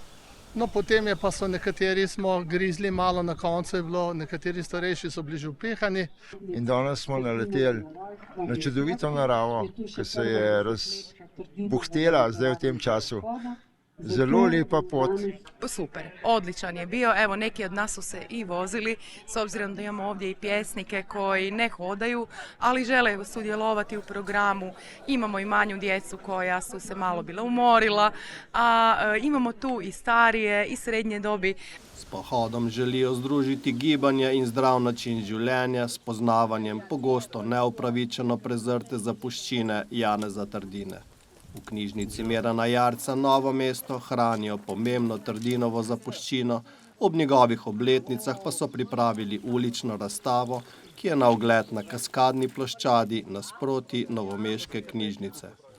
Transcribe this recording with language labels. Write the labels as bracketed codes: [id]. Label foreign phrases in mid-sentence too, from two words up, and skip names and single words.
[sl] No, potem pa so nekateri smo grizli malo, na koncu je bilo, nekateri starejši so bili že upehani. In danes smo naleteli na čudovito naravo, ki se je razbuhtela zdaj v tem času. Zelo lepa pot. [hr] Super, odličan je bio. Evo, neki od nas su se i vozili, s obzirom da imamo ovdje i pjesnike koji ne hodaju, ali žele sudjelovati u programu. Imamo i manju djecu koja su se malo bila umorila, a imamo tu i starije i srednje dobi. [sl] S pohodom želijo združiti gibanje in zdrav način življenja s poznavanjem pogosto neupravičeno prezrte zapuščine Janeza Trdine. V knjižnici Mirana Jarca Novo mesto hranijo pomembno Trdinovo zapuščino, ob njegovih obletnicah pa so pripravili ulično razstavo, ki je na ogled na Kaskadni ploščadi nasproti novomeške knjižnice.